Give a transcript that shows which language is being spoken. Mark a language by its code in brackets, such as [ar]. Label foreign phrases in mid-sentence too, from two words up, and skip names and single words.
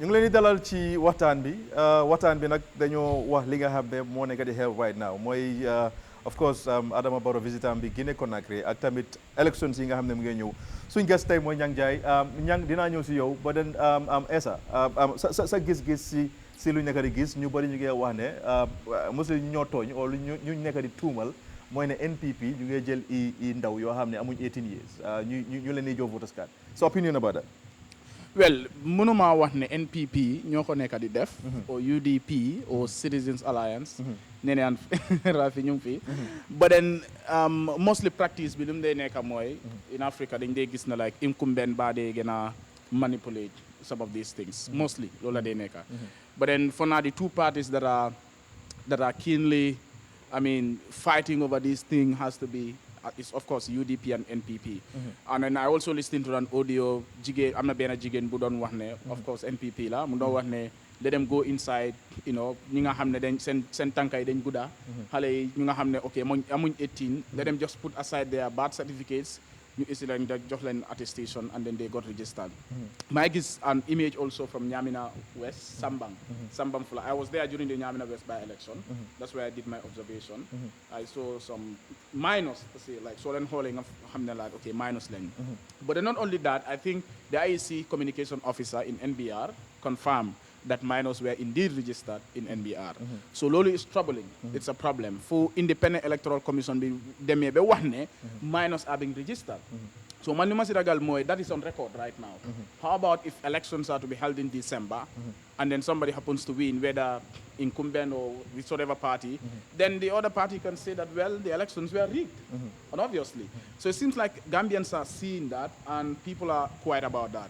[wo] dalal ci waxtaan bi nag dañoo wax li nga xam ne moo nekk di xew [en] right now [wo] mooy [en] of course [wo] Adama Barrow visitam bi Guinée Conakry ak tamit elections yi nga xam ne mu ngi ñëw suñ guest tey mooy Nyang Njie Nyang dinaa ñëw si yow ba den Essa sa gis-gis si lu nekk di gis ñu bëri ñu ngi wax ne mosu ñoo tooñ o lu ñu nekk di tuumal mooy ne NPP ñu ngi jël i ndaw yoo xam ne amuñ 18 years ñu leen di jox [en] voters card so opinion about that. Well, [wo] mënuma wax ne NPP ñoo ko nekk di def [en] or UDP or Citizens Alliance [wo] neneen Rafi ñu ngi fi [en] but then mostly practice [wo] bi lu mu dee nekk mooy [en] in Africa [wo] dañ dee gis na [en] like incumbent [wo] ba dee gën a [en] manipulate some of these things mostly [wo] loolu la dee nekk [en] but then for now the two parties that are keenly fighting over this thing has to be is of course UDP and NPP. And then I also listened to an audio [wo] jigéen am na benn jigéen bu doon wax ne [en] of course [wo] NPP la mu doon wax ne [en] let them go inside [wo] ñi nga xam ne dañ seen tànka yi dañ gudda xale yi ñu nga xam ne ok amuñ 18 [en] let them just put aside their birth certificates [wo] ñu isi leen jox leen attestation [en] and then they got registered. [wo] maa gis [en] an image also from Nyamina West Sambang Fula. I was there during the Nyamina West by-election. That's where I did my observation. I saw some minors like [wo] so leen xoolee nga xam ne [en] like okay minors lañ but then not only that I think the IEC communication officer in NBR confirmed that minors were indeed registered in NBR. So loolu is troubling. It's a problem. For Independent Electoral Commission [wo] bi demee ba wax ne [en] minors are being registered. So [wo] man li ma si ragal mooy [en] that is on record right now. How about if elections are to be held in December and then somebody happens to win, whether incumbent or whichever party, then the other party can say that, well, the elections were rigged, and obviously. So it seems like Gambians are seeing that and people are quiet about that.